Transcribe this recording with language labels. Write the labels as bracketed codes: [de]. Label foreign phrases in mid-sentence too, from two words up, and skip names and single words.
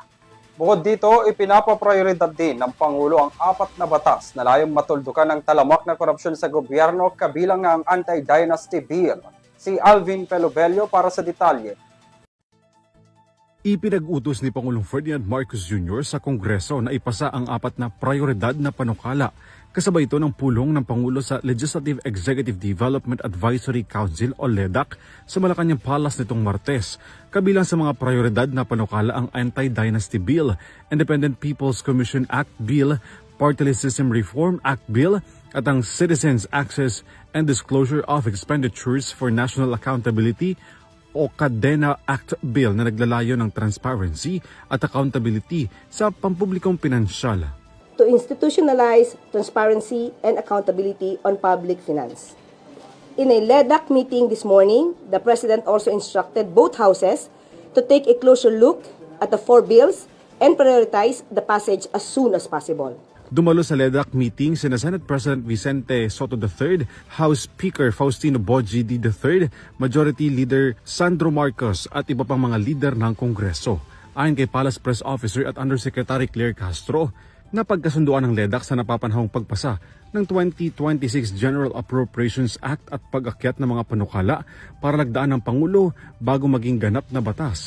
[tl] Bukod dito, ipinapaprioridad din ng Pangulo ang 4 na batas na layong matuldukan ng talamak na korupsyon sa gobyerno kabilang na ang Anti-Dynasty Bill. Si Alvin Pelobelio para sa detalye. Ipinag-utos ni Pangulong Ferdinand Marcos Jr. sa Kongreso na ipasa ang 4 na prioridad na panukala. Kasabay ito ng pulong ng Pangulo sa Legislative Executive Development Advisory Council o LEDAC sa Malacanang Palace nitong Martes. Kabilang sa mga prioridad na panukala ang Anti-Dynasty Bill, Independent People's Commission Act Bill, Party List System Reform Act Bill at ang Citizens Access and Disclosure of Expenditures for National Accountability o Cadena Act Bill na naglalayo ng transparency at accountability sa pampublikong pinansyal. [en] To institutionalize transparency and accountability on public finance. In a LEDAC meeting this morning, the President also instructed both houses to take a closer look at the 4 bills and prioritize the passage as soon as possible. [tl] Dumalo sa LEDAC meeting sina Senate President Vicente Soto III, House Speaker Faustino Boggidi III, Majority Leader Sandro Marcos at iba pang mga lider ng Kongreso. Ayon kay Palace Press Officer at Undersecretary Claire Castro, napagkasunduan ng LEDAC sa napapanahong pagpasa ng 2026 General Appropriations Act at pag-akyat ng mga panukala para lagdaan ng Pangulo bago maging ganap na batas.